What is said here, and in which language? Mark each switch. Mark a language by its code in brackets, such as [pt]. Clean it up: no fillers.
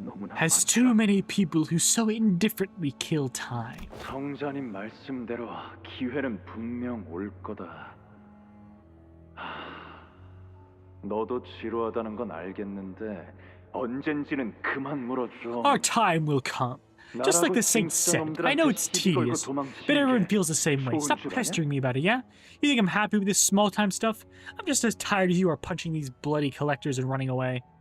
[en] Has too many people who so indifferently kill time. [ko] 성자님 말씀대로 기회는 분명 올 거다. 너도 지루하다는 건 알겠는데 언젠지는 그만 물어줘. [en] Our time will come. Just like the saint said. I know it's tedious, but everyone feels the same way. Stop pestering me about it, yeah? You think I'm happy with this small-time stuff? I'm just as tired as you are punching these bloody collectors and running away.